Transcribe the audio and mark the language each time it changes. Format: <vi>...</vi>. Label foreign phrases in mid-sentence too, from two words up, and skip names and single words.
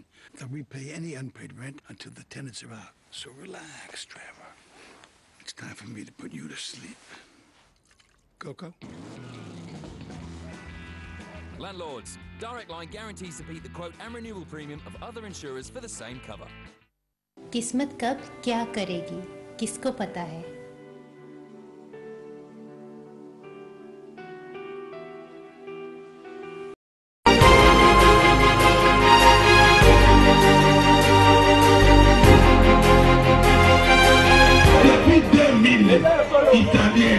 <en>They'll repay any unpaid rent until the tenants are out. So relax, Trevor. It's time for me to put you to sleep. Coco? Landlords, Direct Line guarantees to beat the quote and renewal premium of other insurers for the same cover.</en> <hi>किस्मत कब क्या करेगी किसको पता है</hi> <fr>Depuis 2000, Italien.</fr>